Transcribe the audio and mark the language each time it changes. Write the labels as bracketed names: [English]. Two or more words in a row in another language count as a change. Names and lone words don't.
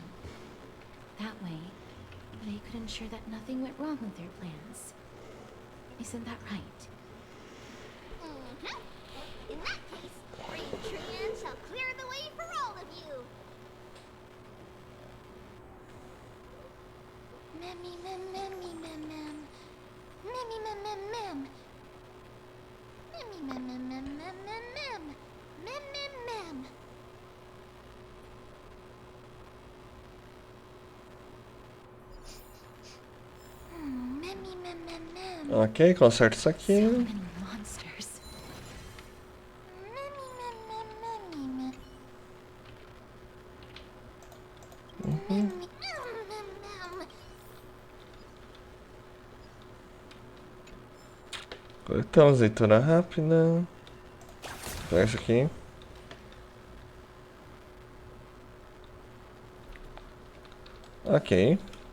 [English] That way, they could ensure that nothing went wrong with their plans. Isn't that right? Mm-hmm. In that case, brave Trian shall clear the way for all of you. Mammy, mem, mammy, mem, mem. Mammy, mem, mem, mem. Mammy, mem, mem, mem, mem, mem, mem. Mem, mem, mem. Mammy, mem, mem, mem. [Portuguese] Ok, conserta isso [English] So [Portuguese] aqui. [English] many monsters. Mammy, mem, mem, mammy, mem. Mammy, mem, mem, mem. [Portuguese] Coletamos leitura rápida. Pega isso aqui. Ok.